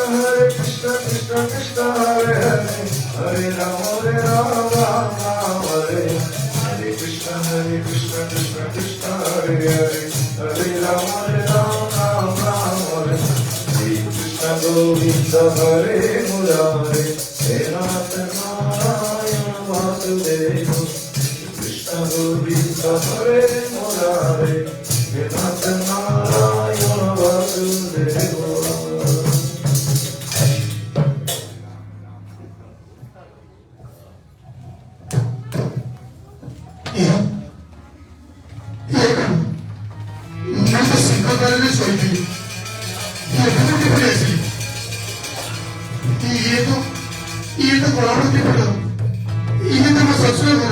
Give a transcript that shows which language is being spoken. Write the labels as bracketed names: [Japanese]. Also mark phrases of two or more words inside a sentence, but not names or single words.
[Sanskrit] कृष्ण कृष्ण हरे हरे, हरे राम राम हरे, हरे कृष्ण कृष्ण कृष्ण हरे हरे, हरे राम राम हरे, कृष्ण गोविन्द हरे मुरारे, हे नाथ नारायण वासुदेव, कृष्ण गोविन्द हरे मुरारे, हे नाथ नारायण वासुदेव. [Odia] ମୁଁ ତ ସିଂହଦ୍ୱାରରେ ଶୋଇଥିଲି। ଇଏ ତ ଗଳାବତୀ ଘର, ଇଏ ତ ମୋ ଶ୍ୱଶୁର ଘର।